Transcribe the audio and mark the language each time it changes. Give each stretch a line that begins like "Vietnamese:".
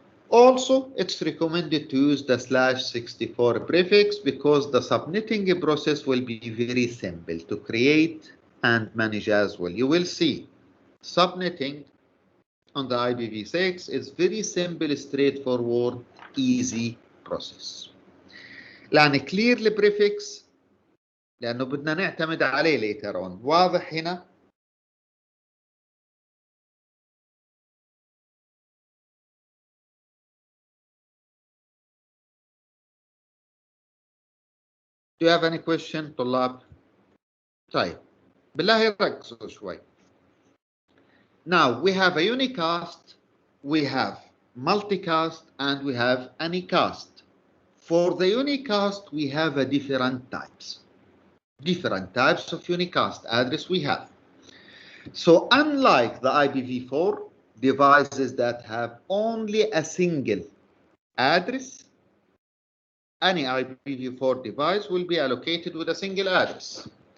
English: Also, it's recommended to use the /64 prefix because the subnetting process will be very simple to create and manage as well. You will see subnetting on the IPv6 is very simple, straightforward, easy process.
Arabic: لأن
English: clearly prefix
Arabic: لأنه بدنا نعتمد عليه
English: later on.
Arabic: واضح هنا؟
English: Do you have any question
Arabic: طلاب؟ طيب بالله ركزوا شوي.
English: Now we have a unicast, we have multicast, and we have anycast. For the unicast, we have a different types of unicast address we have. So unlike the IPv4 devices that have only a single address, any IPv4 device will be allocated with a single address.